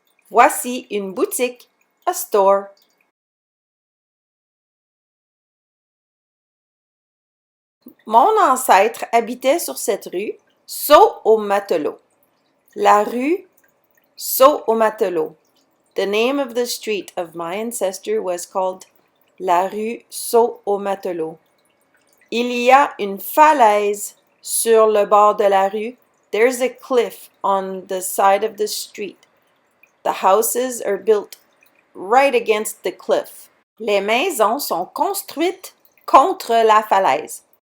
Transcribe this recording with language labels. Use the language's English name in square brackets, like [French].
[French] Voici une boutique, [English] a store. [French] Mon ancêtre habitait sur cette rue, Saut au Matelot. La rue Saut au Matelot. [English] The name of the street of my ancestor was called la rue Saut au Matelot. [French] Il y a une falaise sur le bord de la rue. [English] There's a cliff on the side of the street. The houses are built right against the cliff. [French] Les maisons sont construites contre la falaise.